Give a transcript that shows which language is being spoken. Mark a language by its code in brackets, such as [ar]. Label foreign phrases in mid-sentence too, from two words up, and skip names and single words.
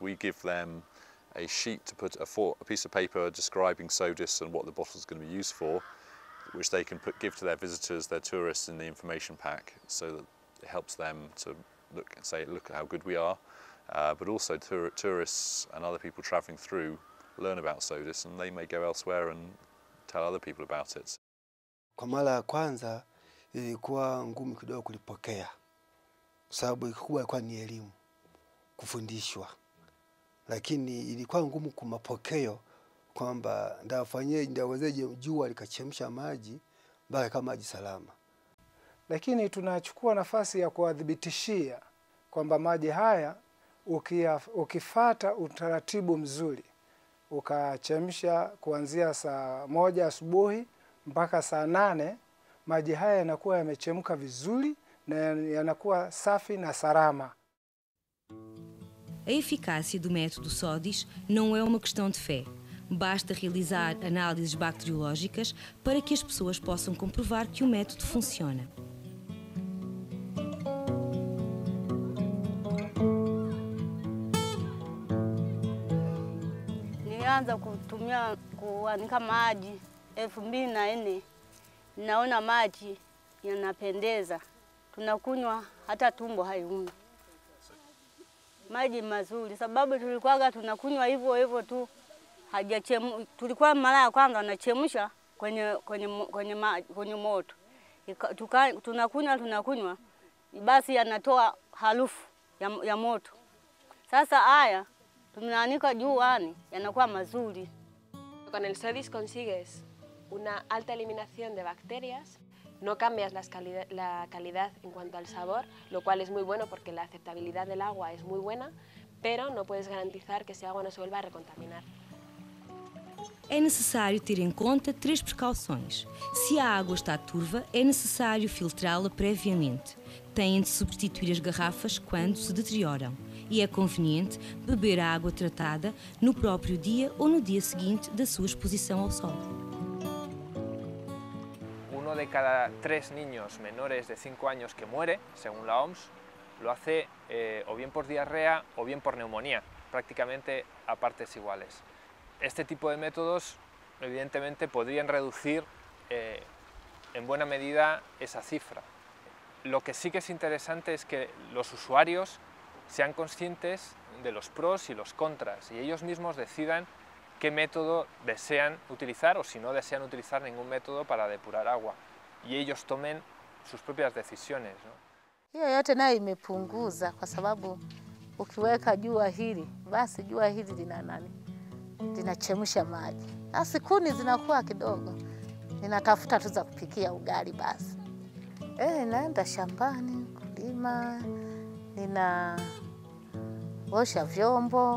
[en] We give them a sheet to put a piece of paper describing SODIS and what the bottle is going to be used for, which they can give to their visitors, their tourists, in the information pack, so that it helps them to look at how good we are. But also tourists and other people travelling through learn about SODIS, and they may go elsewhere and tell other people about it. [sw] Kwa mara ya kwanza ilikuwa ngumu kidogo kulipokea, sababu kubwa ilikuwa ni elimu, kufundishwa. Lakini ilikuwa ngumu kumapokeo kwamba ndawezeje jua likachemsha maji mpaka kama maji salama. Lakini tunachukua nafasi ya kuwadhibitishia kwamba maji haya ukifata utaratibu mzuri, ukachemsha kuanzia saa 1 asubuhi mpaka saa 8, maji haya yanakuwa yamechemka vizuri na yanakuwa safi na salama. [pt] A eficácia do método SODIS não é uma questão de fé. Basta realizar análises bacteriológicas para que as pessoas possam comprovar que o método funciona. [sw] Nilianza kuanika maji 2004. Naona maji yanapendeza. Tunakunywa hata tumbo haiumi. Maji mazuri, sababu tulikuwa tunakunywa hivyo tu, tulikuwa mara ya kwanza tunachemsha kwenye moto. Tunakunywa basi yanatoa harufu ya moto. Sasa haya tunaanika juani yanakuwa mazuri. [es] Con el SODIS consigues una alta eliminación de bacterias. No cambias la calidad en cuanto al sabor, lo cual es muy bueno porque la aceptabilidad del agua es muy buena, pero no puedes garantizar que ese agua no se vuelva a recontaminar. [pt] É necessário ter em conta 3 precauções. Se a água está turva, é necessário filtrá-la previamente. Têm de substituir as garrafas quando se deterioram. E é conveniente beber a água tratada no próprio dia ou no dia seguinte da sua exposição ao sol. [es] Uno de cada 3 niños menores de 5 años que muere, según la OMS, lo hace o bien por diarrea o bien por neumonía, prácticamente a partes iguales. Este tipo de métodos, evidentemente, podrían reducir en buena medida esa cifra. Lo que sí que es interesante es que los usuarios sean conscientes de los pros y los contras y ellos mismos decidan qué método desean utilizar o si no desean utilizar ningún método para depurar agua y ellos tomen sus propias decisiones, ¿no? [sw] Hiyo yote nayo imepunguza kwa sababu ukiweka jua hili, basi jua hili linachemsha maji. Basi kuni zinakuwa kidogo. Ninatafuta tu za kupikia ugali basi. Naenda shambani kulima, ninaosha vyombo.